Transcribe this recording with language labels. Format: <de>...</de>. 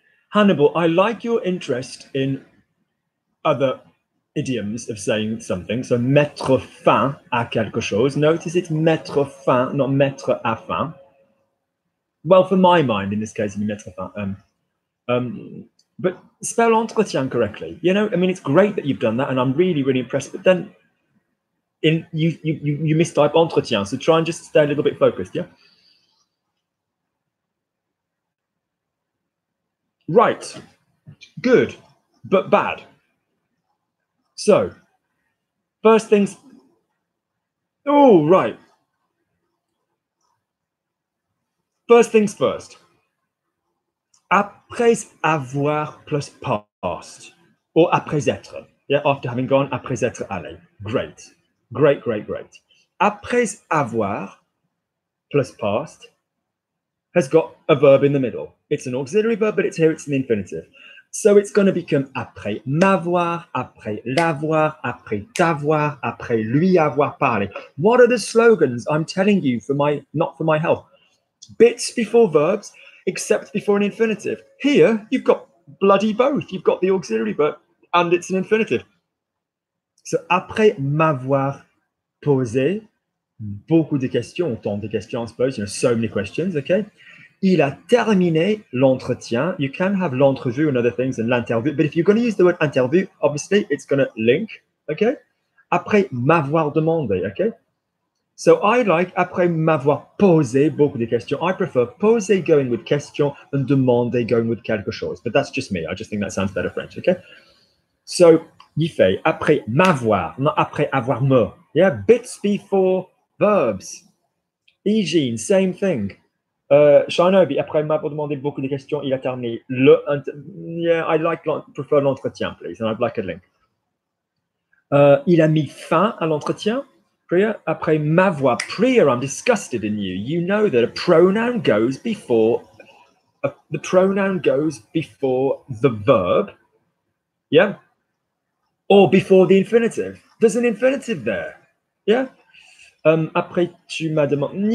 <en>Hannibal, I like your interest in other idioms of saying something.</en> <fr>So mettre fin à quelque chose.</fr> <en>Notice it's mettre fin, not mettre à fin. Well, for my mind, in this case, you mettre fin. But spell entretien correctly. You know, I mean, it's great that you've done that, and I'm really, really impressed. But then, you mistype entretien. So try and just stay a little bit focused. Yeah. Right. Good, but bad. So, first things. Oh, right. First things first.</en> <fr>Après avoir</fr> <en>plus past, or</en> <fr>après être.</fr> <en>Yeah, after having gone,</en> <fr>après être allé.</fr> <en>Great. Great, great, great. Après avoir plus past has got a verb in the middle. It's an auxiliary verb, but it's an infinitive.</en> <fr>So it's going to become après m'avoir, après l'avoir, après t'avoir, après lui avoir parlé.</fr> <en>What are the slogans I'm telling you not for my health? Bits before verbs, except before an infinitive. Here, you've got bloody both. You've got the auxiliary verb and it's an infinitive.</en> <fr>So après m'avoir posé beaucoup de questions, tant de questions,</fr> <en>I suppose, so many questions, okay?</en> <fr>Il a terminé l'entretien.</fr> <en>You can have l'entrevue and other things and l'interview, but if you're going to use the word interview, obviously it's going to link, okay?</en> <fr>Après m'avoir demandé, okay? So I like après m'avoir posé beaucoup de questions.</fr> <en>I prefer poser going with question and demander going with</en> <fr>quelque chose.</fr> <en>But that's just me. I just think that sounds better French, okay?</en> <fr>So, Yifei, après m'avoir, not après avoir me.</fr> <en>Yeah, bits before verbs. Ijin, same thing.</en> <fr>Shinobi, après m'avoir demandé beaucoup de questions, il a terminé le.</fr> <en>Yeah, I prefer</en> <fr>l'entretien,</fr> <en>please, and I'd like a link.</en> <fr>Il a mis fin à l'entretien. Priya. Après m'avoir.</fr> <en>Priya, I'm disgusted in you. You know that a pronoun goes before the pronoun goes before the verb, yeah, or before the infinitive. There's an infinitive there, yeah.</en> <fr>Après tu m'as demandé.</fr>